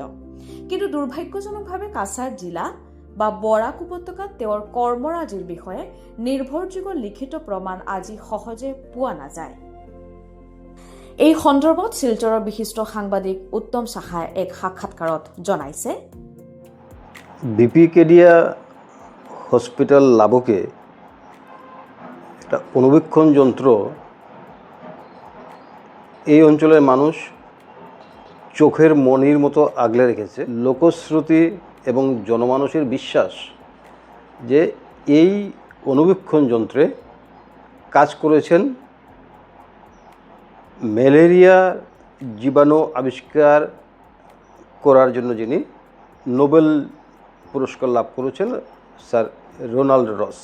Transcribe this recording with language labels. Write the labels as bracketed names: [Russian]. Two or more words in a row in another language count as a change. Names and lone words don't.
[Assamese] কিন্তু দুৰ্ভাগ্যজনকভাৱে কাছাৰ জিলা বা বৰাক উপত্যকাত তেওঁৰ কৰ্মৰাজিৰ বিষয়ে নিৰ্ভৰযোগ্য লিখিত প্ৰমাণ আজি সহজে পোৱা নাযায়। এই সন্দৰ্ভত শিলচৰৰ বিশিষ্ট সাংবাদিক উত্তম সাহাই এক সাক্ষাৎকাৰত জনাইছে, [Bangla] বিপিকেডিয়া হসপিটাল লাবকে একটা অনুবীক্ষণ যন্ত্র এই অঞ্চলের মানুষ চোখের মনির মতো আগলে রেখেছে। লোকশ্রুতি এবং জনমানুষের বিশ্বাস যে এই অনুবীক্ষণ যন্ত্রে কাজ করেছেন ম্যালেরিয়া জীবাণু আবিষ্কার করার জন্য যিনি নোবেল পুরস্কার লাভ করেছেন স্যার রোনাল্ড রস।